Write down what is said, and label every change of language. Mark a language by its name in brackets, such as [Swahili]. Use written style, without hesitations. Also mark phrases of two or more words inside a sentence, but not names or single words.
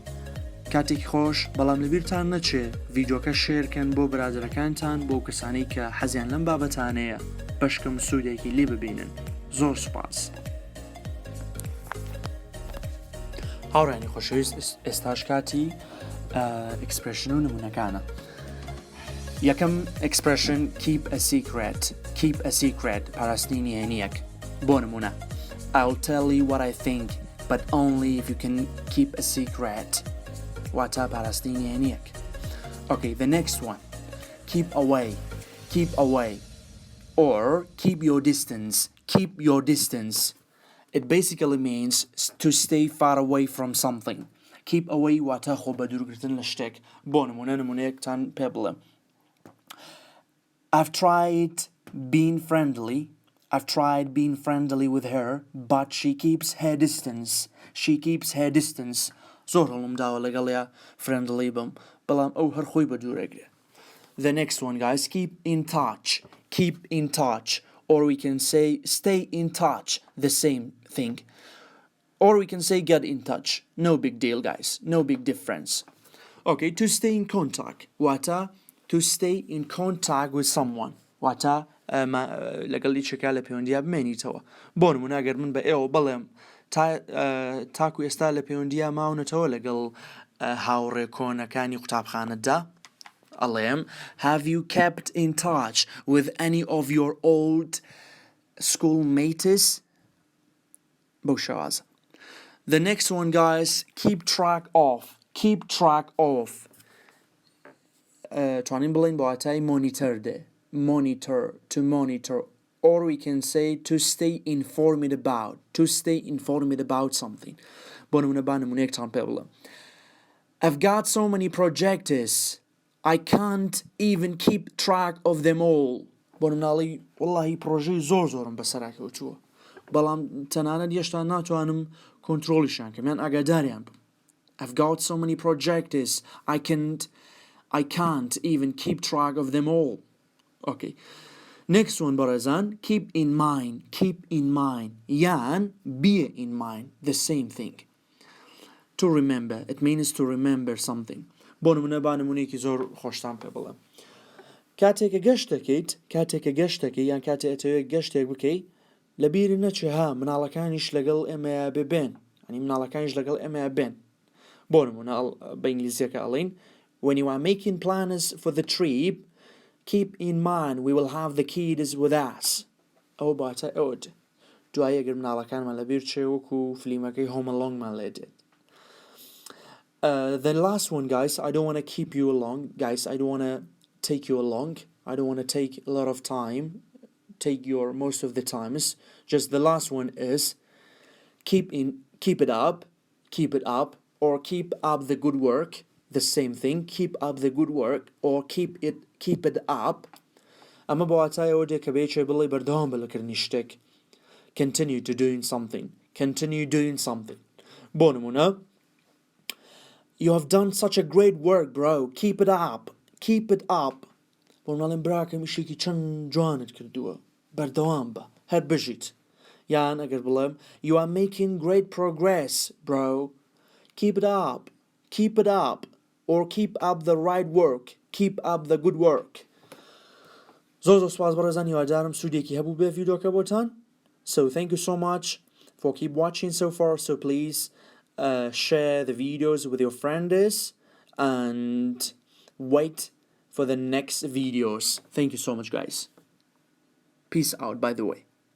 [Central Kurdish] کاتێکی خۆش، بەڵام لەبیرتان نەچێ ڤیدۆکە شێرکەن بۆ برادەرەکانتان، بۆ کەسانەی کە حەزیان لەم بابەتانەیە بەشکەم سوودێکی لێ ببینن. زۆر سوپاس. هاوڕێنی خۆشەویست، ئێستاش کاتی ئەکسپرێشن و نمونەکانە. یەکەم ئەکسپرێشن [English] keep a secret. Keep a secret [Central Kurdish] پاراستنی نهێنیەک. بۆ نمونە، [English] I'll tell you what I think, but only if you can keep a secret. [Central Kurdish] واتە پاراستنی نهێنیەک. [English] Okay, the next one. Keep away. Keep away. Or keep your distance. Keep your distance. It basically means to stay far away from something. Keep away [Central Kurdish] واتە خۆ بە دوورگرتن لە شتێک. بۆ نمونە، نمونەیەکتان پێ بڵێم. [English] I've tried being friendly with her, but she keeps her distance. She keeps her distance. [Central Kurdish] زۆر هەڵم داوە لەگەڵیا friendly بم، بەڵام ئەو هەر خۆی بە دوورەگرێ. [English] The next one, guys, keep in touch. Keep in touch. Or we can say stay in touch, the same thing. Or we can say get in touch. No big deal, guys. No big difference. Okay, to stay in contact. واتە to stay in contact with someone. [Central Kurdish] واتە لەگەڵ هیچێکا لە پەیوەندیە بمێنیتەوە. بۆ نمونە، ئەگەر من بە ئێوە بڵێم تاکو ئێستا لە پەیوەندیە ماونەتەوە لەگەڵ هاوڕێ کۆنەکانی قوتابخانەتدا، ئەڵێم [English] have you kept in touch with any of your old schoolmates? [Central Kurdish] بەو شێوازە. [English] The next one, guys, keep track of. Keep track of. [Central Kurdish] توانین بڵین بە واتای monitor دێ. [English] Monitor, to monitor. Or we can say to stay informed about. To stay informed about something. [Central Kurdish] بۆ نمونە با نمونەیەکتان پێ بڵێم. [English] I've got so many projectors I can't even keep track of them all. [Central Kurdish] بۆ مناڵی وەڵڵاهی پرۆژەی زۆرم بەسەراکەوتووە بەڵام تەنانەت هێشتا ناتوانم کۆنترۆلیشان کەم یان ئاگاداریان بم. [English] I've got so many projectors I can't even keep track of them all. Okay. Next one بەڕێزان, keep in mind یان bear in mind, the same thing. To remember, it means to remember something. [Central Kurdish] بۆ نمونە با نمونەیەکی زۆر خۆشتان پێ بڵێم. کاتێکە گەشتەکەی یان کاتێک ئەتەوێت گەشتێک بکەیت لە بیری نەچێ مناڵەکانیش لەگەڵ ئێمەیە ببێن ینی مناڵەکانیش لەگەڵ ئێمەیە بێن. بۆ نمونە بە ئینگلیزیەکە ئەڵێن [English] when you are making plans for the trip keep in mind we will have the kids with us. [Central Kurdish] ئەو باتە ئەوە دوای ئەگەر مناڵەکانمان لە بیر چێ وەکو فلیمەکەی Home Alone-مان لێ دێت. [English] The last one, guys, I don't want to keep you along. Guys, I don't want to take you along. I don't want to take a lot of time. Take your most of the times. Just the last one is keep it up, or keep up the good work. The same thing. Keep up the good work, or keep it up. أما بواتای أودي كبيتش بلي بردهم بلكرنيشتك. Continue to doing something. Continue doing something. [Central Kurdish] بونمونا. [English] You have done such a great work, bro. Keep it up. Keep it up. [Central Kurdish] بۆناڵێن براکە میشێکی چەند جوانت کردووە بەردەوام بە هەر بژیت یان ئەگەر بڵێم [English] you are making great progress, bro. Keep it up or keep up the right work. Keep up the good work. [Central Kurdish] زۆر سپاس بەڕێزان هیوادارم سوودێکی هەبوو بێ ڤیدیۆکە بۆتان. [English] So thank you so much for keep watching so far. So please share the videos with your friends and wait for the next videos. Thank you so much, guys. Peace out, by the way.